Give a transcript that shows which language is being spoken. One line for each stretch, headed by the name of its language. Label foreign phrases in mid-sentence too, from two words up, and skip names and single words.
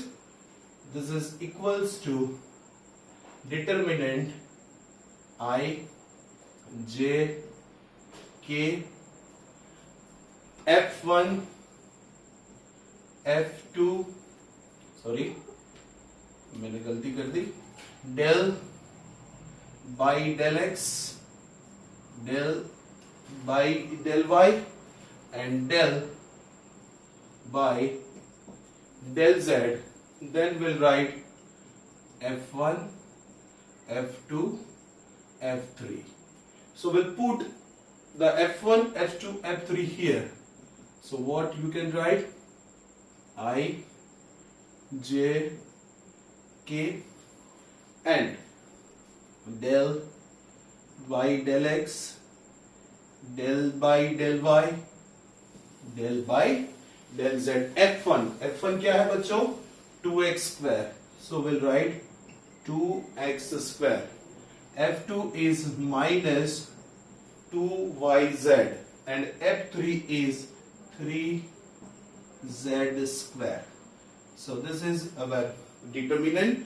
English: This is equals to determinant I, j, k, f1, f2, sorry,
Hindi: मैंने गलती कर दी,
English: del by del x, del by del y, and del by del z. Then we'll write f1, f2, f3. So we'll put the f1, f2, f3 here. So what you can write? I, j, k, and del by del x, del by del y, del by del z.
Hindi: f1 क्या है बच्चों?
English: 2x square. So we'll write 2x square. f2 is minus 2yz, and f3 is 3z square. So this is our determinant.